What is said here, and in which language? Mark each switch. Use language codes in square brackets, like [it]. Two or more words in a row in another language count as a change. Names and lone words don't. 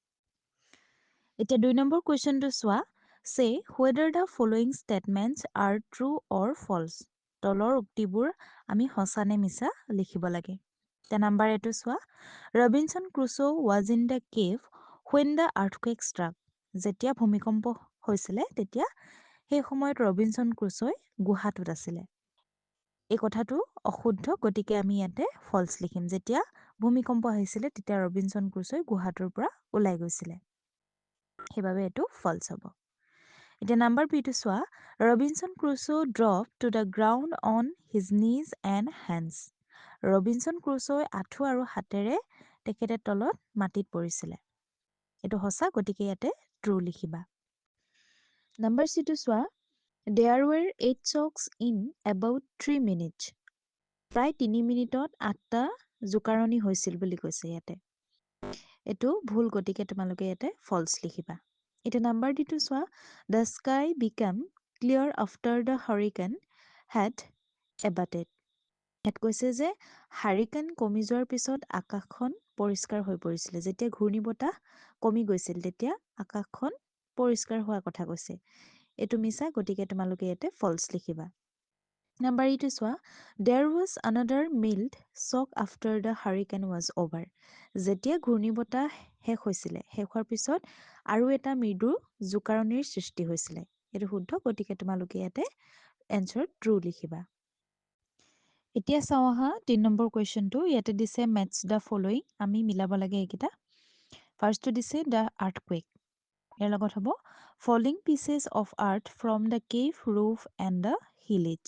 [as] এতিয়া 2 নম্বৰ কুৱেশ্যনটো চোৱা [en] Say whether the following statements are true or false. [as] তলৰ উক্তিবোৰ আমি সঁচা নে মিছা লিখিব লাগে। তে নাম্বাৰ এটো চোৱা [en] Robinson Crusoe was in the cave when the earthquake struck. [as] যেতিয়া ভূমিকম্প হৈছিলে তেতিয়া সেই সময়ত ৰবিনসন ক্ৰুছই গুহাটোত আছিলে। এই কথাটো অশুদ্ধ গতিকে আমি ইয়াতে ফলছ লিখিম। যেতিয়া ভূমিকম্প আহিছিলে তেতিয়া ৰবিনসন ক্ৰুছই গুহাটোৰ পৰা ওলাই গৈছিলে। সেইবাবে এটো ফলছ হ'ব। এতিয়া নাম্বাৰ বিটো চোৱা [en] Robinson Crusoe dropped to the ground on his knees and hands. [as] ৰবিনসন ক্ৰুছই আঁঠু আৰু হাতেৰে তেখেতে তলত মাটিত পৰিছিলে। এটো সঁচা গতিকে ইয়াতে ট্ৰু লিখিবা। নাম্বাৰ সিটো চোৱা [en] There were 8 shocks in about 3 minutes. [as] প্ৰায় 3 মিনিটত 8টা জোকাৰণি হৈছিল বুলি কৈছে ইয়াতে। এটো ভুল গতিকে তোমালোকে ইয়াতে ফলছ লিখিবা। এটা নাম্বাৰ দিটো চোৱা [en] The sky became clear after the hurricane had abated. [as] ইয়াত কৈছে যে হাৰিকেন কমি যোৱাৰ পিছত আকাশখন পৰিষ্কাৰ হৈ পৰিছিলে। যেতিয়া ঘূৰ্ণীবতাহ কমি গৈছিল তেতিয়া আকাশখন পৰিষ্কাৰ হোৱাৰ কথা কৈছে। এটো মিছা গতিকে তোমালোকে ইয়াতে ফলছ লিখিবা। নাম্বাৰ ইটো চোৱা [en] There was another mild shock after the hurricane was over. [as] যেতিয়া ঘূৰ্ণীবতাহ শেষ হৈছিলে শেষ হোৱাৰ পিছত আৰু এটা মৃদু জোকাৰণিৰ সৃষ্টি হৈছিলে। এটো শুদ্ধ গতিকে তোমালোকে ইয়াতে [en] answer true [as] লিখিবা। এতিয়া চাওঁ আহা 3 নম্বৰ কুৱেশ্যনটো ইয়াতে দিছে [en] matches the following [as] আমি মিলাব লাগে এইকেইটা ফাৰ্ষ্টটো দিছে [en] the earthquake [as] ইয়াৰ লগত হ'ব [en] falling pieces of earth from the cave roof and the hillage